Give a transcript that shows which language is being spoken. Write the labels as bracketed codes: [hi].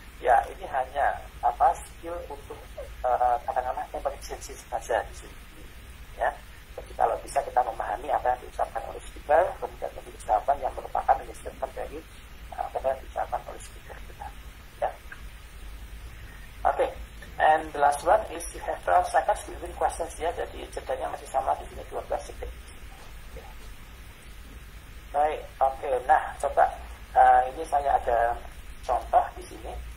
[id] Ya, ini hanya skill untuk katakanlah emergency saja di sini, ya. Jadi kalau bisa kita memahami apa yang diucapkan oleh speaker, kemudian menjadi jawaban yang merupakan restatement dari apa yang diucapkan oleh speaker kita. Ya. [en] Oke, and the last one is you have 12 seconds between questions, ya. [id] Jadi jedanya masih sama di sini 12 detik. Okay. Baik, oke. Nah, coba ini saya ada contoh di sini.